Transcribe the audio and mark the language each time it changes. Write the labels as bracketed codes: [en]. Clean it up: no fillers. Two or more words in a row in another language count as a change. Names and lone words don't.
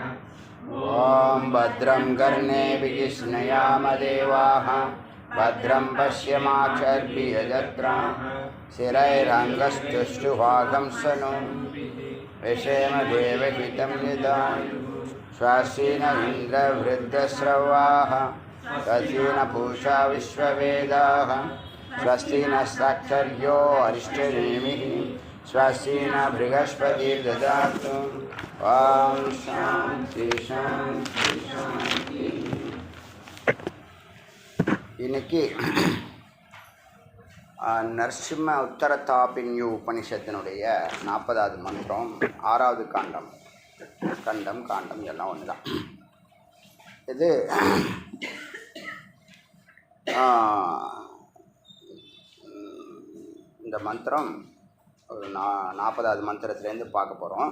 [sa] ओम भद्रं कर्णेभिः देवाः भद्रं पश्यमाक्षभिर्यजत्राः स्थिरैरङ्गस्तुष्टुभागं सनो विषेम देवहितं निदाय श्वासीन इन्द्रवृद्धस्रवाः स्वस्तिन पूषा विश्ववेदाः स्वस्ति नस्ताक्षर्यो अरिष्टनेमिः स्वस्ति न बृहस्पतिर्ददातु। ओम शांति शांति शांति। [ta] இன்னைக்கு நரசிம்ம உத்தரதாபின்யு உபனிஷத்தினுடைய 40வது மந்திரம் 6வது காண்டம் எல்லாம் ஒன்று தான். இது இந்த மந்திரம் ஒரு 40வது மந்திரத்துலேருந்து பார்க்க போகிறோம்.